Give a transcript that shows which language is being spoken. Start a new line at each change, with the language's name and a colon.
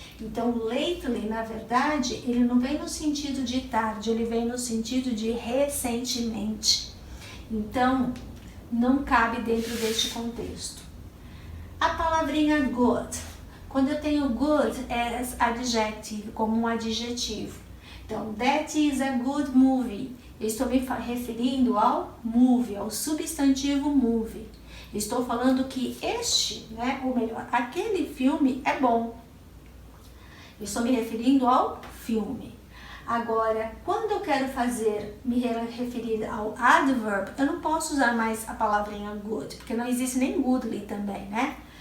Portuguese: Então, lately, na verdade, ele não vem no sentido de tarde, ele vem no sentido de recentemente. Então, não cabe dentro deste contexto. A palavrinha good. Quando eu tenho
English: good as adjective,
Portuguese: como um adjetivo. Então,
English: that is a good movie.
Portuguese: Eu estou me referindo ao movie, ao substantivo movie. Estou falando que este, né, ou melhor, aquele filme é bom. Eu estou me referindo ao filme. Agora, quando eu quero me referir ao adverb, eu não posso usar mais a palavrinha good, porque não existe nem goodly também, né?